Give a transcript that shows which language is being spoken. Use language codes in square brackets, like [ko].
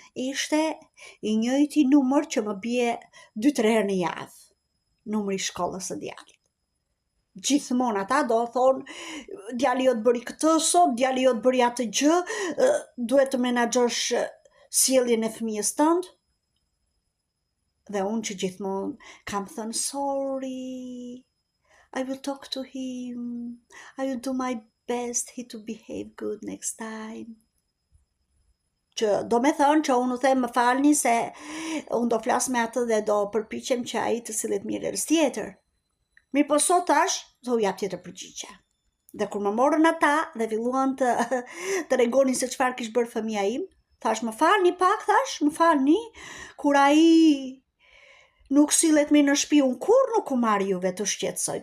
[sq] Ishte i njëjti numër që më bie 2-3 herë në javë. Numri i shkollës së djalit. Gjithmonë ata do thonë, djali jot bëri këtë sot, djali jot bëri atë gjë, duhet të menaxhosh sjelljen e fëmijës tënd. Dhe unë që gjithmonë kam thënë [en] sorry, I will talk to him, I will do my best he to behave good next time. [sq] Që do me thënë që unë u them më falni se unë do flas me atë dhe do përpiqem që ai të sillet mirë herës tjetër. Mirë po sot tash, do u jap tjetër përgjigje. Dhe kur më morën ata dhe filluan të regonin se çfarë kishte bërë fëmia im, thash më falni pak, më falni, kur ai nuk sillet mirë në shtëpi, unë kur nuk u marr juve të shqetësoj.